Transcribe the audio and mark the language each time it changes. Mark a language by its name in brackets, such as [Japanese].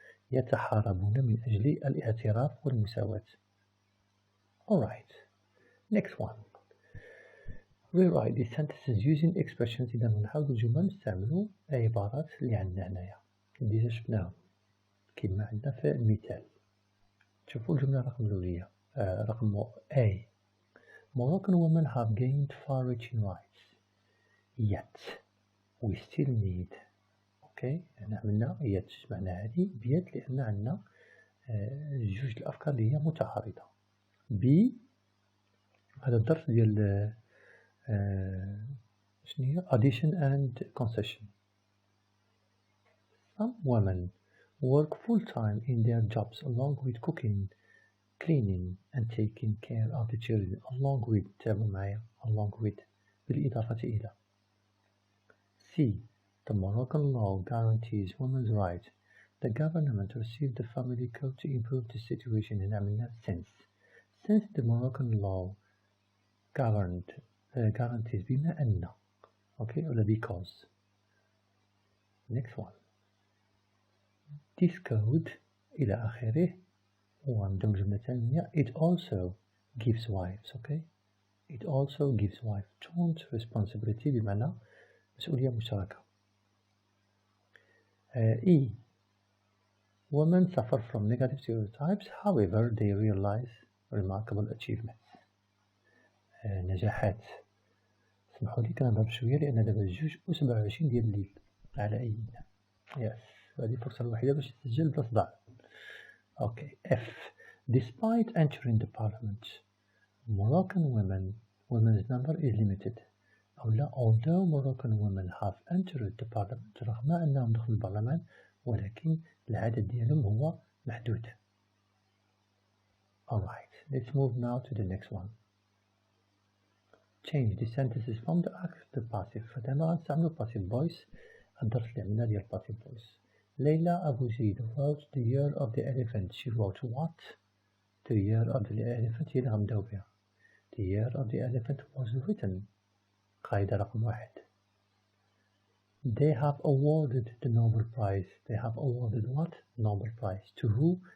[Arabic] يتحاربون من أجل الاعتراف والمساواة. [English] Alright, next one. Rewrite these sentences using expressions. [Arabic] إذا نحاول الجمل نستعملوا عبارات اللي عندنا هنايا. ديجا شفناهم كلمة عندنا في المثال. شوفوا الجملة رقم الأولية رقم A. [English] Moroccan women have gained far-reaching rights. Yet we still need. [Arabic] اوكي احنا عملنا يت معنى هذه بيت لان عندنا جوج الافكار اللي هي متعارضه. بي هذا الظرف ديال شنو هي [English] addition and concession. Some women work full time in their jobs along with cooking cleaning and taking care of the children along with [Arabic] تابعوا معايا [English] along with [Arabic] بالإضافة إلى. [English] C. The Moroccan law guarantees women's rights. The government received the family code to improve the situation in عملنا since the Moroccan law guarantees [Arabic] بما أن [English] okay ولا because. Next one. This code [Arabic] إلى آخره وعندهم جملة ثانية [English] it also gives wives okay it also gives wives joint responsibility [Arabic] بمعنى مسؤولية مشتركة. [English] E. Women suffer from negative stereotypes however they realize remarkable achievements. [Arabic] نجاحات. سمحوا لي كنهضر بشوية لأن دابا 2:27 ديال الليل على أيامنا. يس هذه الفرصة الوحيدة باش تسجل بلا صداع. [English] Okay. F. Despite entering the parliament, Moroccan women's number is limited. Although Moroccan women have entered the parliament, [Arabic] رغم أنهم دخلوا البرلمان ولكن العدد ديالهم هو محدود. [English] Alright, let's move now to the next one. Change the sentences from the active to the passive. [Arabic] فدابا غنستعملو passive voice. الدرس اللي عملنا ديال passive voice. [English] Leila Abu Zaid wrote the year of the elephant. She wrote what? The year of the elephant [Arabic] هي اللي غنبداو بها. [English] The year of the elephant was written. [Arabic] قاعدة رقم 1. [English] They have awarded the Nobel Prize. They have awarded what? Nobel Prize. To who?